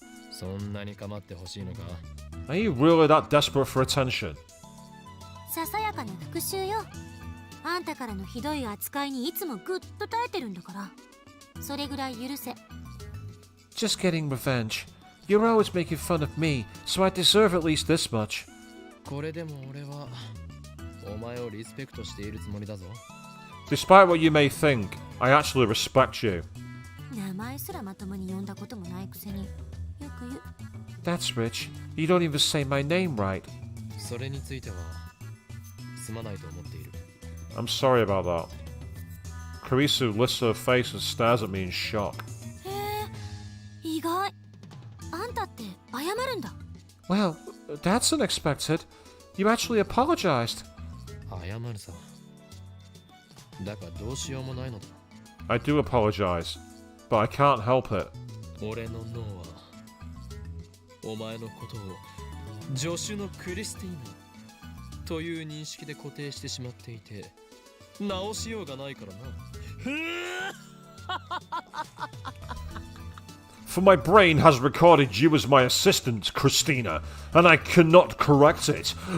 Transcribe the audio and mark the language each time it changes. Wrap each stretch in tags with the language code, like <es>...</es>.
<ja>そんなに構ってほしいのか。</ja> <en>Are you really that desperate for attention?</en> <ja>ささやかな復讐よ。あんたからのひどい扱いにいつもぐっと耐えてるんだから。それぐらい許せ。</ja> <en>Just getting revenge. You're always making fun of me, so I deserve at least this much.</en> <ja>これでも俺はお前をリスペクトしているつもりだぞ。</ja> <en>Despite what you may think, I actually respect you.</en> <ja>名前すらまともに呼んだこともないくせによく言う。</ja> <en>That's rich. You don't even say my name right.</en> <ja>それについてはすまないと思っている。</ja> <en>I'm sorry about that. Karisu lifts her face and stares at me in shock.</en> <ja>へえ、意外。あんたって謝るんだ。</ja> <en>Well, that's unexpected. You actually apologized.</en> <ja>謝るさ。だがどうしようもないのだ。</ja> <en>I do apologize, but I can't help it.</en> <ja>俺の脳はお前のことを助手のクリスティーナという認識で固定してしまっていて直しようがないからな。</ja> <en>For my brain has recorded you as my assistant, Christina, and I cannot correct it.</en>